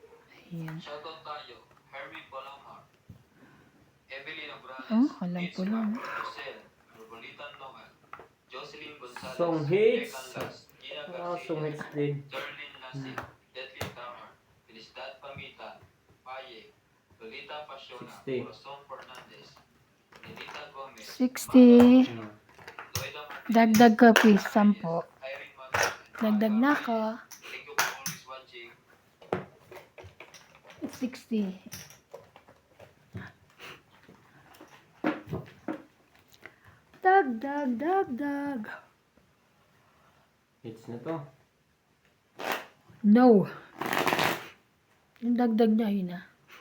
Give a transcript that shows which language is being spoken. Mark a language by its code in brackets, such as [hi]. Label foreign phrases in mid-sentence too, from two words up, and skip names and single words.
[tl] Shoutout tayo, Hermie Balamar, Evelyn Abrano, Oh, alam ko lang. Rosel, Nurbolitan Noel, Jocelyn Gonzalez, [en] Song hits. [tl] Megan Las, Gina [en] Song hits [tl] Garcia, din. Darlene Lassie, Deadly Tamar, Felicidad Pamitan, Paye, Lolita Pasiona, 60. Corazon Fernandez, Nenita Gomez, 60. Hmm. Loida Martinez, Dagdag ka, please. 10. Irene Magal, and Dagdag Marga na Reyes. ako. [en] Thank you for always watching. [tl] 60. Dagdag. Hits na to. No. Yung dagdag niya, yun na.